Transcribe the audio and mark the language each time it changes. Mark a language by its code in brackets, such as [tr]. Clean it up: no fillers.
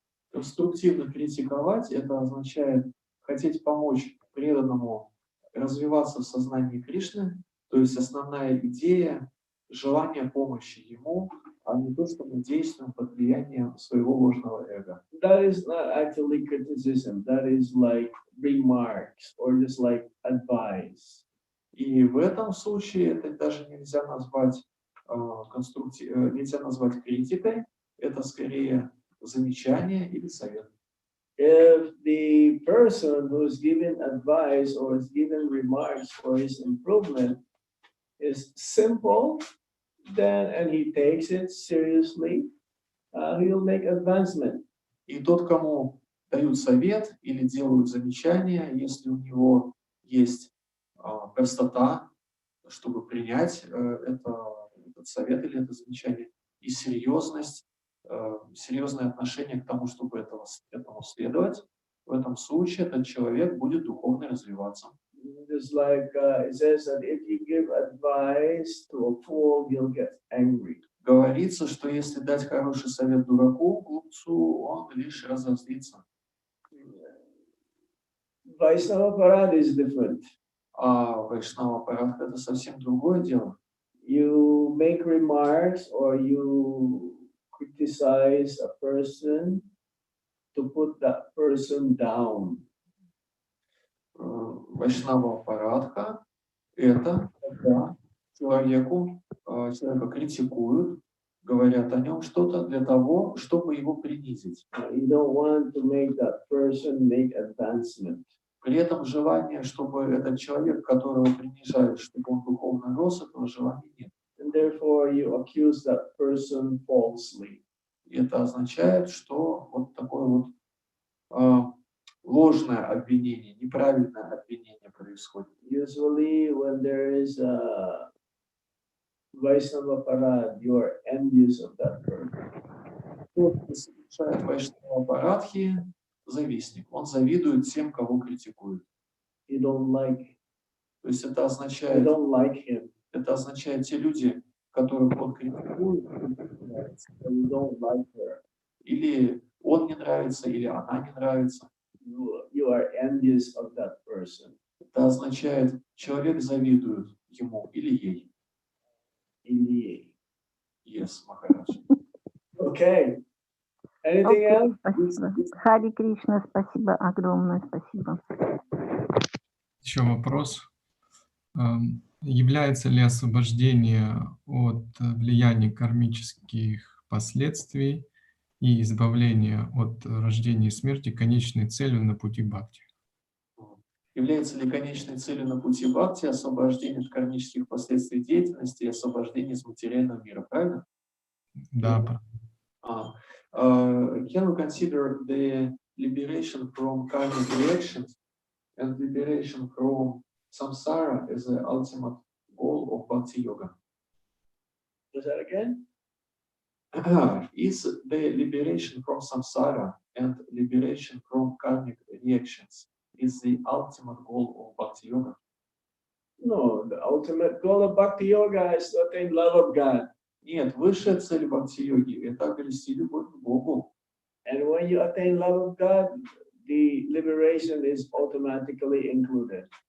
[ru] Конструктивно критиковать — это означает хотеть помочь преданному развиваться в сознании Кришны, то есть основная идея — желание помощи ему, а не то, что мы действуем под влиянием своего ложного эго. [en] That is not actually criticism. That is like remarks or just like advice. [ru] И в этом случае это даже нельзя назвать нельзя назвать критикой, это скорее замечание или совет. [en] If the person who is giving advice or is giving remarks for his improvement is simple, then and he takes it seriously, he'll make advancement. [ru] И тот, кому дают совет или делают замечания, если у него есть простота, чтобы принять этот совет или это замечание, и серьезность, серьезное отношение к тому, чтобы этому следовать, в этом случае этот человек будет духовно развиваться. [en] Just like it says that if you give advice to a fool, he'll get angry. [ru] Говорится, что если дать хороший совет дураку, глупцу, он лишь разозлится. [en] Vaishnava Parad is different. [ru] А Вайшнава Парадха — это совсем другое дело. [en] You make remarks or you criticize a person to put that person down. [ru] Вайшнава Парадха — это когда человека критикуют, говорят о нем что-то для того, чтобы его принизить. [en] You don't want to make that person make advancement. [ru] При этом желание, чтобы этот человек, которого принижают, чтобы он духовно рос, этого желания нет. [en] And therefore you accuse that person falsely. [ru] И это означает, что вот такое вот ложное обвинение, неправильное обвинение происходит. [en] Usually when there is a Vaishnava Parad, you are envious of that person. [ru] Тот, кто совершает Вайшнава Парадхи, завистник. Он завидует тем, кого критикуют. [en] You don't like, [ru] То есть это [en] you [ru] означает, [en] don't like him. [ru] это означает те люди, которых он критикует, [en] You don't like her. [ru] или он не нравится, или она не нравится. [en] You are envious of that person. [ru] Это означает, человек завидует ему или ей. Или. [en] Yes, Махарадж. Okay. Anything [ru] Окей, [en] else? [ru] спасибо. Хари Кришна, спасибо огромное, спасибо. Еще вопрос. Является ли освобождение от влияния кармических последствий и избавление от рождения и смерти конечной целью на пути бхакти? Является ли конечной целью на пути бхакти освобождение от кармических последствий деятельности и освобождение из материального мира, правильно? Да. [en] Can we consider the liberation from karmic reactions and liberation from samsara as the ultimate goal of Bhakti Yoga? Was that again? Is the liberation from samsara and liberation from karmic reactions is the ultimate goal of Bhakti Yoga? No, the ultimate goal of Bhakti Yoga is to attain love of God. [ru] Нет, высшая цель Бхакти-йоги — это обрести любовь к Богу. [en] And when you attain love of God, the liberation is automatically included.